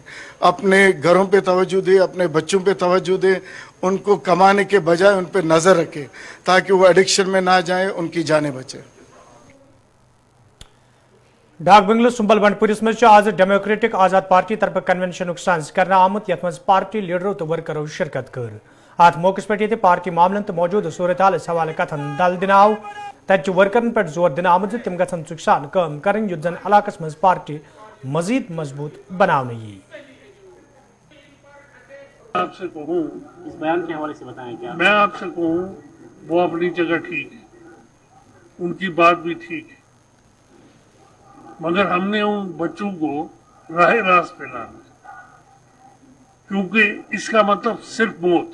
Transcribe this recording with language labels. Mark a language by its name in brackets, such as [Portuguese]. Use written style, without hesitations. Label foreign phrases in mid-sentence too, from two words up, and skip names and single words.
[Hindi] अपने घरों पे तवज्जो दे, अपने बच्चों पे तवज्जो दे, उनको कमाने के बजाय उन पे नज़र रखे ताकि वो एडिक्शन में ना जाए, उनकी जानें बचे। [Kashmiri] डाक बंगलो सुंबल बंडपुरिस में आज डेमोक्रेटिक आज़ाद पार्टी तरफ कन्वेंशन सांझ करना आमुत यथ मज पार्टी लीडरों तो वर्करों शिरकत कर। अत मौके पे पार्टी मामलन तो मौजूद सूरत हाल हवाले कथन दल दिन आव तत वर्करन पे जोर दिन आमद तिम गन सुखसान [Hindi] कम करें [Kashmiri] युत जन इलाकस मज पार्टी मजीद मजबूत बनाने यी। [Hindi] आपसे कहूँ इस बयान के हवाले से बताएं क्या? मैं आपसे कहूँ वो अपनी जगह ठीक है, उनकी बात भी ठीक है, मगर हमने उन बच्चों को राह रास्त पे लाना, क्योंकि इसका मतलब सिर्फ मौत।